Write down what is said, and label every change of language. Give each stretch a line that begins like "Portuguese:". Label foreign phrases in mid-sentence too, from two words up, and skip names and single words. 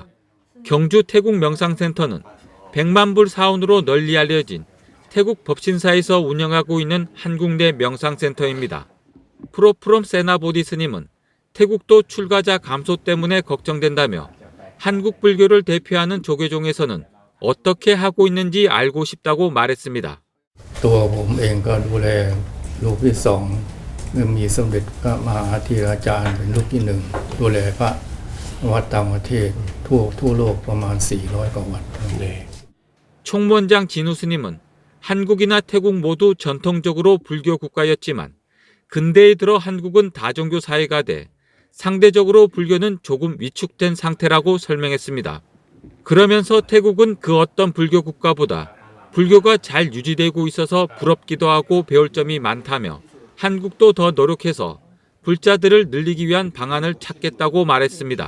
Korean: 경주 태국 명상센터는 100만 불 사원으로 널리 알려진 태국 법신사에서 운영하고 있는 한국내 명상센터입니다. 프로프롬 세나보디 스님은 태국도 출가자 감소 때문에 걱정된다며 한국 불교를 대표하는 조계종에서는 어떻게 하고 있는지 알고 싶다고 말했습니다.
Thai: ตัวผมเองก็ดูแลลูกที่สองมีสมเด็จพระมหาธีราจารย์เป็นลูกที่หนึ่งดูแลพระวัดต่างประเทศทั่วโลกประมาณ400 กว่าวัด
Korean: 총무원장 진우 스님은 한국이나 태국 모두 전통적으로 불교 국가였지만 근대에 들어 한국은 다종교 사회가 돼 상대적으로 불교는 조금 위축된 상태라고 설명했습니다. 그러면서 태국은 그 어떤 불교 국가보다 불교가 잘 유지되고 있어서 부럽기도 하고 배울 점이 많다며 한국도 더 노력해서 불자들을 늘리기 위한 방안을 찾겠다고 말했습니다.